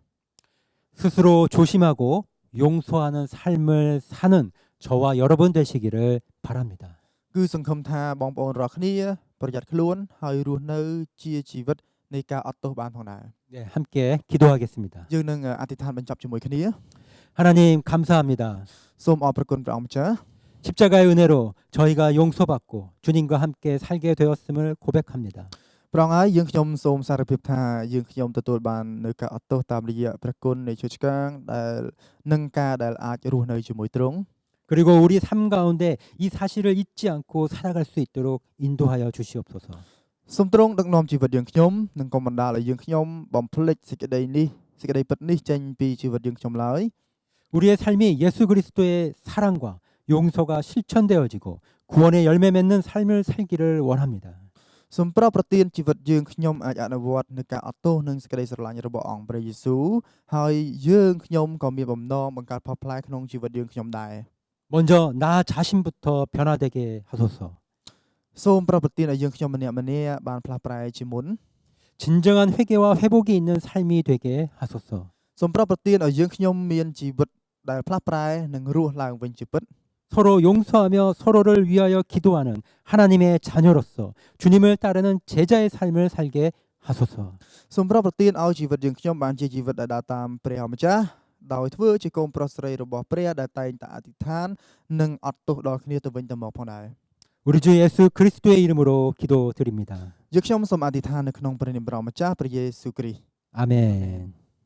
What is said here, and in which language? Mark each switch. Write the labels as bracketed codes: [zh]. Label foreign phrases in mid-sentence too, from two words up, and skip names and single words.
[ko] 스스로 조심하고 용서하는 삶을 사는 저와 여러분 되시기를 바랍니다. [km] គឺសង្ឃឹមថាបងប្អូនរាល់គ្នាប្រយ័ត្នខ្លួនហើយរស់នៅជាជីវិតនៃការអត់ទោសបានផងដែរ [ko] 네, 함께 기도하겠습니다. [km] យើងនឹងអធិដ្ឋានបញ្ចប់ជាមួយគ្នា [ko] 하나님 감사합니다. [km] សូមអរព្រគុណព្រះអង្គម្ចាស់ [ko] 십자가의 은혜로 저희가 용서받고 주님과 함께 살게 되었음을 고백합니다. [km] ព្រះអង្គហើយយើងខ្ញុំសូមសារភាពថាយើងខ្ញុំទទួលបាននៅការអត់ទោសតាមរយៈព្រះគុណនៃchúaឆ្កាងដែលនឹងការដែលអាចរស់នៅជាមួយទ្រង់ [ko] 그리고 우리 삶 가운데 이 사실을 잊지 않고 살아갈 수 있도록 인도하여 주시옵소서. [km] សូមទ្រង់ដឹកនាំជីវិតយើងខ្ញុំនិងកុំបណ្ដាលឲ្យយើងខ្ញុំបំភ្លេចសេចក្តីពិតនេះចេញពីជីវិតយើងខ្ញុំឡើយ [ko] 우리의 삶이 예수 그리스도의 사랑과 용서가 실천되어지고 구원의 열매 맺는 삶을 살기를 원합니다. [km] សូមប្រោសប្រទានជីវិតយើងខ្ញុំអាចអនុវត្តនៅការអត់ទោសនិងសេចក្តីស្រឡាញ់របស់អង្គព្រះយេស៊ូវហើយយើងខ្ញុំក៏មានបំណងបង្កើតផលផ្លែក្នុងជីវិតយើងខ្ញុំដែរ [ko] 먼저 나 자신부터 변화되게 하소서. [km] សូមប្រោសប្រទានឲ្យយើងខ្ញុំម្នាក់ៗបានផ្លាស់ប្រែជាមុន [ko] 진정한 회개와 회복이 있는 삶이 되게 하소서. [km] សូមប្រោសប្រទានឲ្យយើងខ្ញុំមានជីវិតដែលផ្លាស់ប្រែនិងរស់ឡើងវិញជាពិត [ko] 서로 용서하며 서로를 위하여 기도하는 하나님의 자녀로서 주님을 따르는 제자의 삶을 살게 하소서. [km] សូមប្រោសប្រទានឲ្យជីវិតយើងខ្ញុំបានជាជីវិតដែលដើរតាមព្រះម្ចាស់ដោយធ្វើជាកូនប្រុសស្រីរបស់ព្រះដែលតែងតែអធិដ្ឋាននិងអត់ទោសដល់គ្នាទៅវិញទៅមកផងដែរ [ko] 우리 주 예수 그리스도의 이름으로 기도드립니다. [km] យើងខ្ញុំសូមអធិដ្ឋាននៅក្នុងព្រះនាមព្រះម្ចាស់ព្រះយេស៊ូវគ្រីស្ទ [ko] 아멘.